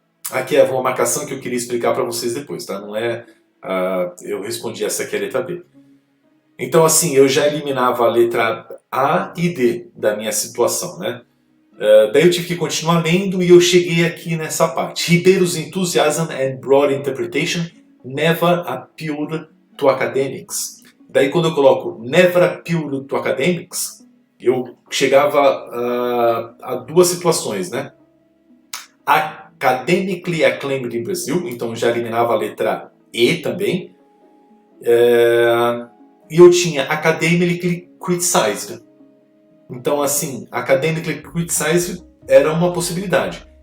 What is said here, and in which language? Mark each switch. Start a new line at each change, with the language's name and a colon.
Portuguese: Aqui é uma marcação que eu queria explicar para vocês depois, tá? Não é... eu respondi essa aqui, a letra B. Então, assim, eu já eliminava a letra A e D da minha situação, né? Daí eu tive que continuar lendo e eu cheguei aqui nessa parte.
English: Ribeiro's enthusiasm and broad interpretation never appealed to academics.
Portuguese: Daí quando eu coloco
English: never appealed to academics,
Portuguese: eu chegava a duas situações, né?
English: Academically acclaimed in Brazil,
Portuguese: então já eliminava a letra E também. E eu tinha
English: academically criticized.
Portuguese: Então, assim,
English: academically criticized
Portuguese: era uma possibilidade.